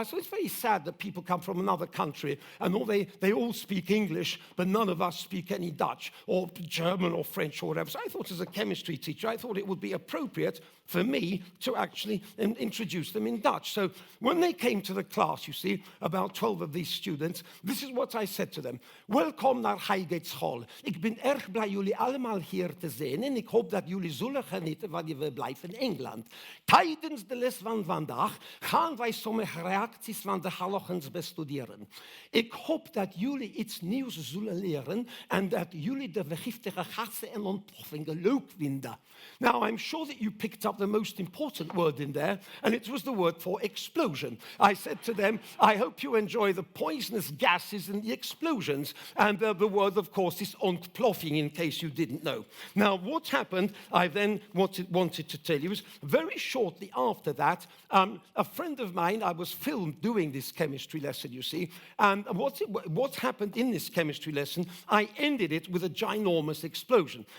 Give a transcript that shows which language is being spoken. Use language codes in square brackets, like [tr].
[en] I thought it's very sad that people come from another country and they all speak English, but none of us speak any Dutch or German or French or whatever. So I thought as a chemistry teacher, I thought it would be appropriate for me to actually introduce them in Dutch. So when they came to the class, you see, about 12 of these students, this is what I said to them. [nl] Welkom naar Highgate School. Ik ben erg blij jullie allemaal hier te zien en ik hoop dat jullie zullen genieten van je verblijf in Engeland. Tijdens de les van vandaag gaan wij sommige reacties van de halogens bestuderen. Ik hoop dat jullie iets nieuws zullen leren en dat jullie de vergiftige gassen en ontploffingen leuk vinden. [en] Now, I'm sure that you picked up the most important word in there, and it was the word for explosion. I said to them, I hope you enjoy the poisonous gases and the explosions. And the word, of course, is ontploffing, in case you didn't know. Now, what happened, I then wanted to tell you, is very shortly after that, a friend of mine, I was filmed doing this chemistry lesson, you see, and what happened in this chemistry lesson, I ended it with a ginormous explosion.